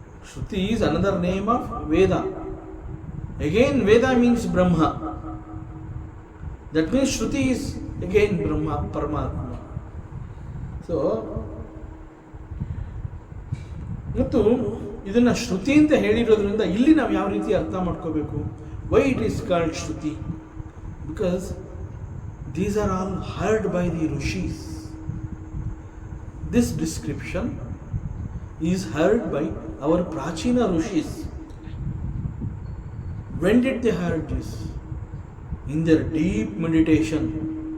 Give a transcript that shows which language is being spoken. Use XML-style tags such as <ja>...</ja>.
<en>Shruti is another name of Veda. Again Veda means Brahma. That means Shruti is again Brahma, Paramatma.</en> <kn>So ಮತ್ತು ಇದನ್ನು ಶ್ರುತಿ ಅಂತ ಹೇಳಿರೋದ್ರಿಂದ ಇಲ್ಲಿ ನಾವು ಯಾವ ರೀತಿ ಅರ್ಥ ಮಾಡ್ಕೋಬೇಕು?</kn> <en>Why it is called Shruti? Because these are all heard by the Rishis. This description is heard by our Prachina Rishis. When did they heard this? In their deep meditation.</en>